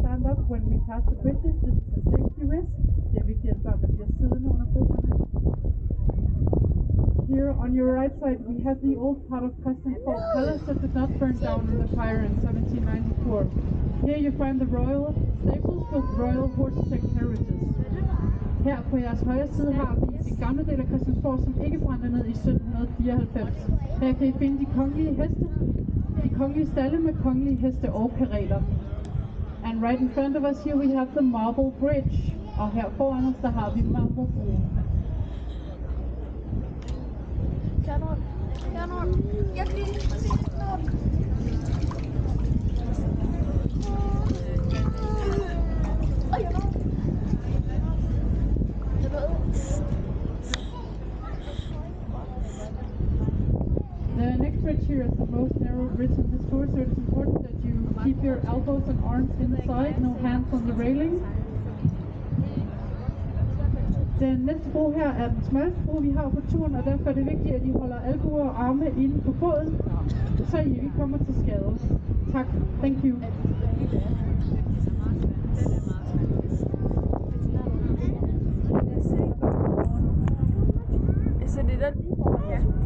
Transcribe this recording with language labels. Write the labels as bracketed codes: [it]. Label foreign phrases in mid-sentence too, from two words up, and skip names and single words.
[en] up when we pass the bridges. This is a safety risk. [da] Det er vigtigt, at børnene bliver siddende under broerne. [en] Here on your right side, we have the old part of Christiansborg Palace that did not burn down in the fire in 1794. Here you find the royal stables with royal horses and carriages. [da] Her på jeres højre side har vi den gamle del af Christiansborg, som ikke brændte ned i 1794. Her kan I finde de kongelige heste, de kongelige stalle med kongelige heste og kareler. [en] And right in front of us here we have the Marble Bridge. [da] Og her foran os, der har vi Marble-broen. Jeg kan lige [en] The next bridge here is the most narrow bridge on this tour, so it's important that you keep your elbows and arms inside, no hands on the railing. [da] Den næste bro her er den smalleste bro, vi har på turen, og derfor er det vigtigt, at I holder albuer og arme inde på båden, så I ikke kommer til skade. Tak. [en] Thank you. [da] Så det der lige foran jer.